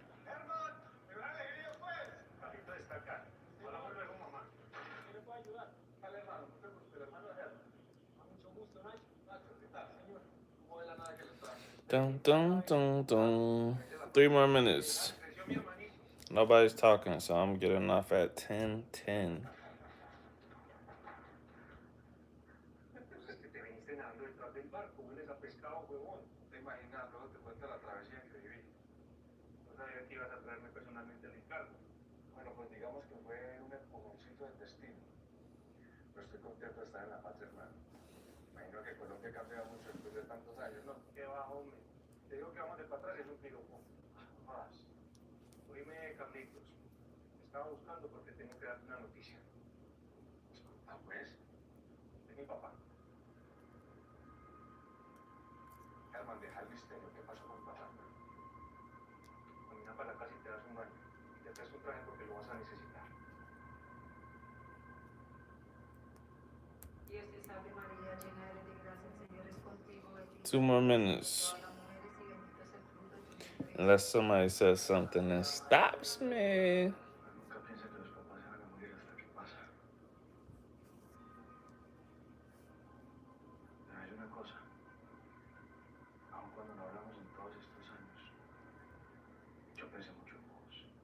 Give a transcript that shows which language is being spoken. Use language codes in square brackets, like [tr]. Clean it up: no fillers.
[es] ¡Herman! ¡Me da alegría, pues! Papito está acá. Hablamos luego, mamá. ¿Qué le puedo ayudar? Dale, hermano, no te preocupes, el hermano de Herman. A mucho gusto, Nacho. Nacho, ¿qué tal, señor? ¿Cómo de la nada que lo traje? [en] Dun dun dun dun. 3 more minutes. [es] Creció mi hermanito. [en] Nobody's talking, so I'm getting off at 10:10. [es] Pues es que te viniste nadando detrás del barco, hueles a pescado, huevón. Te imaginas, luego te cuento la travesía que viví. No sabía que ibas a traerme personalmente el encargo. Bueno, pues digamos que fue un empujoncito del destino. Pero estoy contento de estar en la patria, hermano. Imagino que Colombia ha cambiado mucho después de tantos años, ¿no? ¿Qué va, hombre? Te digo que vamos de para atrás es un piropo. Más. Oíme, Carlitos. Te estaba buscando porque tengo que darte una noticia. Ah, pues. Es mi papá. Herman, deja el misterio. ¿Qué pasó con mi papá? Camina para la casa y te das un baño. Y te traes un traje porque lo vas a necesitar. Dios te salve María, llena eres de gracia, el Señor es contigo, bendita [en] 2 more minutes. [es] todas las mujeres y bendito es el fruto de tu vientre. [en] Unless somebody says something that stops me. [es] Nunca piensa que los papás se van a morir hasta que pasa. Pero hay una cosa. Aun cuando no hablamos en todos estos años, yo pensé mucho en vos.